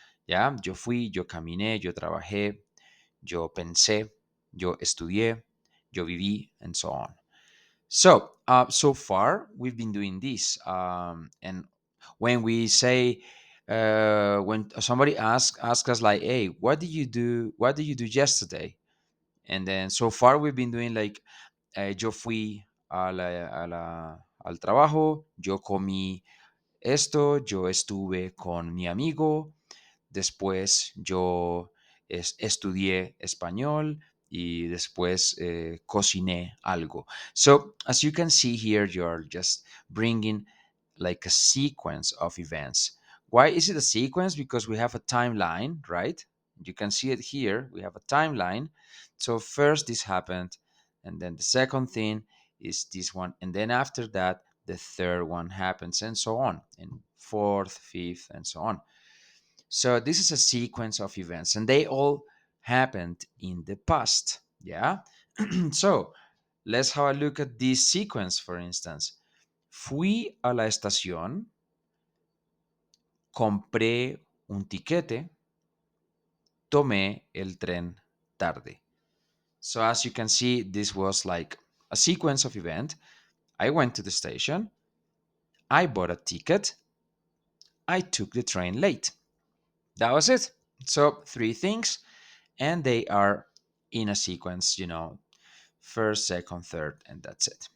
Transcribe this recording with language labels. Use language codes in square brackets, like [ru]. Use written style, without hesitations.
[es] Yeah, yo fui, yo caminé, yo trabajé, yo pensé, yo estudié, yo viví, [en] and so on. So far we've been doing this, and when we say, when somebody asks us like, "Hey, what did you do? What did you do yesterday?" And then so far we've been doing like, [es] yo fui al trabajo, yo comí esto, yo estuve con mi amigo, después yo estudié español y después cociné algo. [en] So as you can see here, you're just bringing like a sequence of events. Why is it a sequence? Because we have a timeline, right? You can see it here. We have a timeline. So first this happened, and then the second thing is this one, and then after that the third one happens, and so on, and fourth, fifth, and so on. So this is a sequence of events, and they all happened in the past. Yeah. So let's have a look at this sequence, for instance. [es] Fui a la estación, compré un tiquete, tomé el tren tarde. [en] So as you can see, this was like a sequence of event. I went to the station, I bought a ticket, I took the train late. That was it. So three things, and they are in a sequence, first, second, third, and that's it.